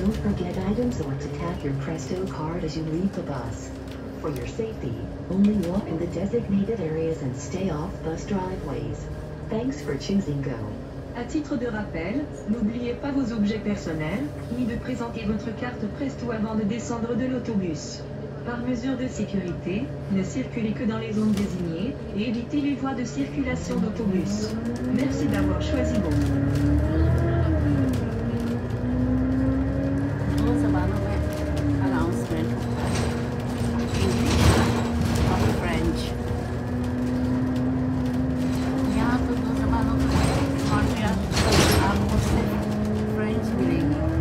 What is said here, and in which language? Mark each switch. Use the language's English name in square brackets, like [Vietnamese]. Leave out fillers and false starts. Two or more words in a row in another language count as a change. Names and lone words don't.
[English] forget items or to tap your Presto card as you leave the bus. For your safety, only walk in the designated areas and stay off bus driveways. Thanks for choosing Go. [French] À titre de rappel, n'oubliez pas vos objets personnels, ni de présenter votre carte Presto avant de descendre de l'autobus. Par mesure de sécurité, ne circulez que dans les zones désignées et évitez les voies de circulation d'autobus. Merci d'avoir choisi Go. [Hindi] दो जबानों में अनाउंसमेंट होता है, इंग्लिश और फ्रेंच। यहाँ तो दो जबानों में मॉन्ट्रियल आपको सिर्फ फ्रेंच मिलेगी।